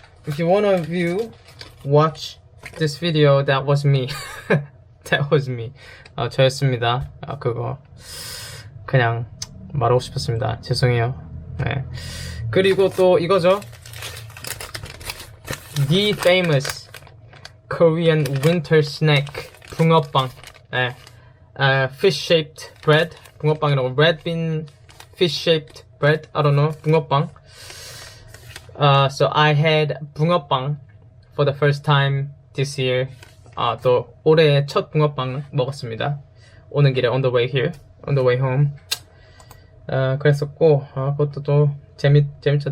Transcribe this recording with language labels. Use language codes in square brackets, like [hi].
[en] If you wanna watch this video, that was me. That was me. [ko] 저였습니다. 그거 그냥 말하고 싶었습니다. 죄송해요. 네. 그리고 또 이거죠. [en] The famous Korean winter snack 붕어빵. 네. Fish-shaped bread. 붕어빵이라고. Red bean fish-shaped bread. I don't know. 붕어빵. So I had 붕어빵 for the first time this year. [ko] 또 올해 첫 붕어빵 먹었습니다. 오는 길에 [en] on the way here, on the way home. [ko] 그랬었고 그것도 또 재밌죠.